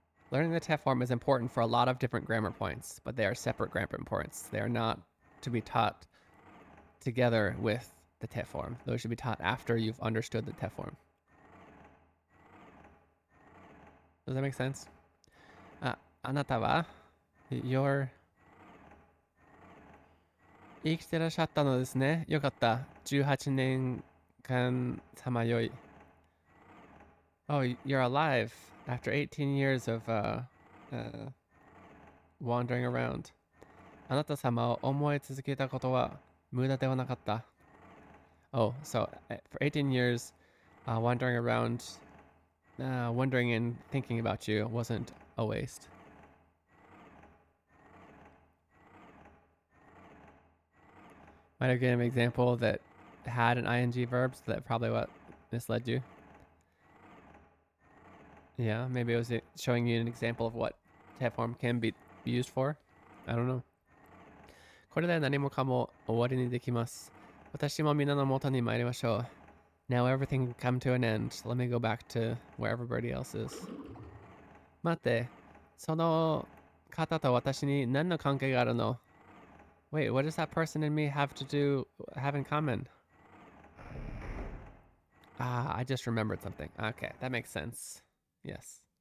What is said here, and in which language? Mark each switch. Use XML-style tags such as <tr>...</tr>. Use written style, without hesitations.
<en>Learning the Teform is important for a lot of different grammar points, but they are separate grammar points. They are not to be taught together with the Teform. Those should be taught after you've understood the Teform. Does that make sense?</en> <ja>あなたは</ja> <en>You're</en> <ja>生きてらっしゃったのですね。よかった。18年間さまよい。</ja> <en>Oh, you're alive after 18 years of wandering around.</en> <ja>あなた様を思い続けたことは無駄ではなかった。</ja> <en>Oh, so for 18 years, wandering around, wondering and thinking about you wasn't a waste. Might have given an example that had an ing verb, so that's probably what misled you. Yeah, maybe it was showing you an example of what Teform can be used for. I don't know.</en> <ja>これで何もかも終わりにできます。私も皆の元に参りましょう。</ja> <en>Now everything can come to an end. Let me go back to where everybody else is.</en> <ja>待って、その方と私に何の関係があるの？</ja> <en>Wait, what does that person and me have in common? Ah, I just remembered something. Okay, that makes sense. Yes.</en>